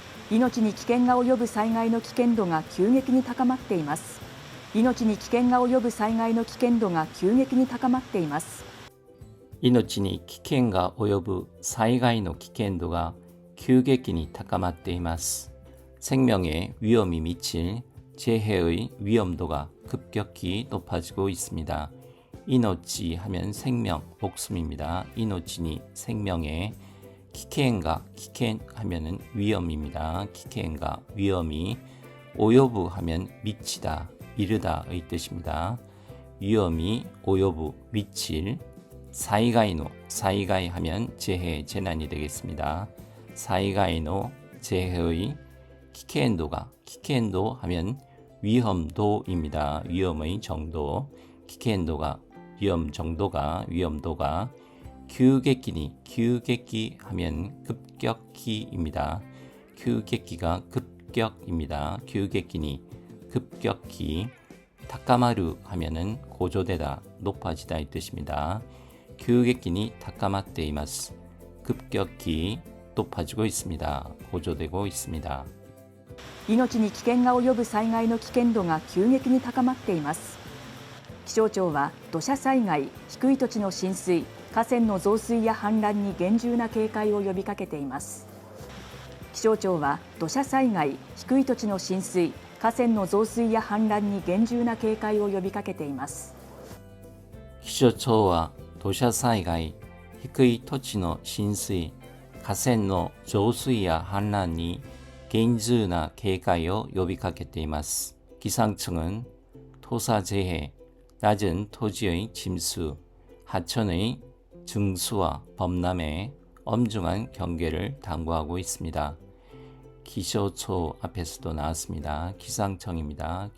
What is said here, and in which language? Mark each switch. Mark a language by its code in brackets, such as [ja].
[ja] 命に危険が及ぶ災害の危険度が急激に高まっています。命に危険が及ぶ災害の危険度が急激に高まっています。命に危険が及ぶ災害の危険度が急激に高まっています。 [ko] 생명에 위험이 미칠 재해의 위험도가 급격히 높아지고 있습니다. 이노치 하면 생명, 목숨입니다. 이노치니 생명에 기켄가, 기켄 하면은 위험입니다. 기켄가, 위험이 오요부 하면 미치다, 이르다의 뜻입니다. 위험이 오요부, 미칠 사이가이노, 사이가이 하면 재해, 재난이 되겠습니다. 사이가이노, 재해의 기켄도가, 기켄도 하면 위험도입니다. 위험의 정도, 기켄도가 위험 정도가, 위험도가 규격기니, 규격기 하면 급격히입니다. 규격기가 급격입니다. 규격기니 급격히, 타카마루 하면은 고조되다, 높아지다 이 뜻입니다. [ja] 규격기니 타카마테이마스, [ko] 급격히 높아지고 있습니다. 고조되고 있습니다. [ja] 命に危険が及ぶ災害の危険度が急激に高まっています。気象庁は土砂災害、低い土地の浸水、河川の増水や氾濫に厳重な警戒を呼びかけています。気象庁は土砂災害、低い土地の浸水、河川の増水や氾濫に厳重な警戒を呼びかけています。気象庁は土砂災害、低い土地の浸水、河川の増水や氾濫に厳重な警戒を呼びかけています。 [ko] 기상청은 토사재해, 낮은 토지의 침수, 하천의 증수와 범람에 엄중한 경계를 당부하고 있습니다. 기쇼초 앞에서도 나왔습니다. 기상청입니다.